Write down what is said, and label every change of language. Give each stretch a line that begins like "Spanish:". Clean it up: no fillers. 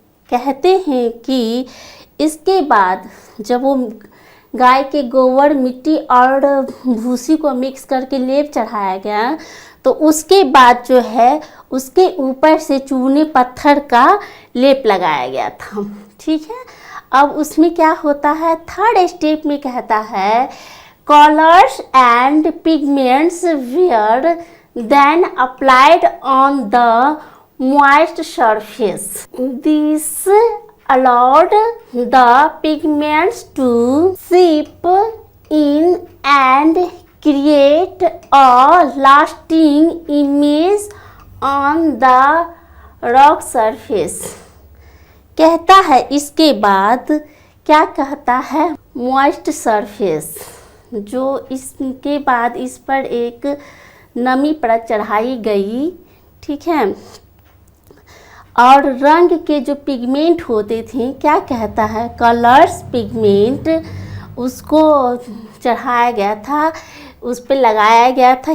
Hindi: कहते हैं कि इसके बाद जब वो गाय के गोबर, मिट्टी और भूसी को मिक्स करके लेप चढ़ाया गया तो उसके बाद जो है उसके ऊपर से चूने पत्थर का लेप लगाया गया था। ठीक है, अब उसमें क्या होता है, थर्ड स्टेप में कहता है
English: Colours and pigments were then applied on the moist surface। This allowed the pigments to seep in and create a lasting image on the rock surface।
Hindi: कहता है इसके बाद क्या कहता है, मॉइस्ट सरफेस, जो इसके बाद इस पर एक नमी परत चढ़ाई गई। ठीक है, और रंग के जो पिगमेंट होते थे, क्या कहता है, कलर्स पिगमेंट, उसको चढ़ाया गया था, उस पर लगाया गया था।